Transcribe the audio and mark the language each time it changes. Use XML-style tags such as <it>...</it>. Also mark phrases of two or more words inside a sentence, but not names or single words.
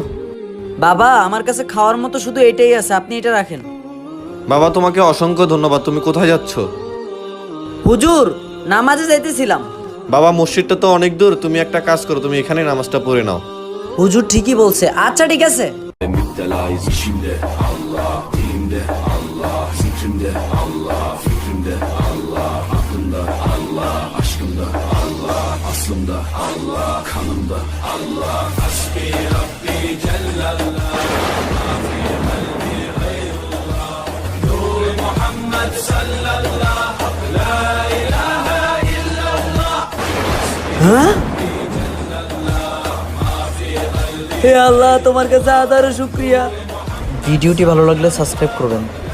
<bn>বাবা, আমার কাছে খাওয়ার মতো শুধু এটাই আছে, আপনি এটা রাখেন। বাবা তোমাকে অসংখ্য ধন্যবাদ। তুমি কোথায় যাচ্ছ? হুজুর, নামাজে যাইতেছিলাম। বাবা মসজিদটা তো অনেক দূর, তুমি একটা কাজ করো, তুমি এখানে নামাজটা পড়ে নাও। হুজুর ঠিকই বলছে, আচ্ছা ঠিক আছে।</bn> <tr>Müptelayız işimde Allah, dilimde Allah, zikrimde Allah, fikrimde Allah, aklımda Allah, aşkımda Allah, aslımda Allah, kanımda Allah.</tr> <ar>حسبي ربي جل الله، ما في قلبي غير الله، نور محمد صلى الله، لا إله إلا الله.</ar> <bn>হে আল্লাহ, তোমার কাছে হাজারো শুকরিয়া। ভিডিওটি ভালো লাগলে সাবস্ক্রাইব করবেন।</bn>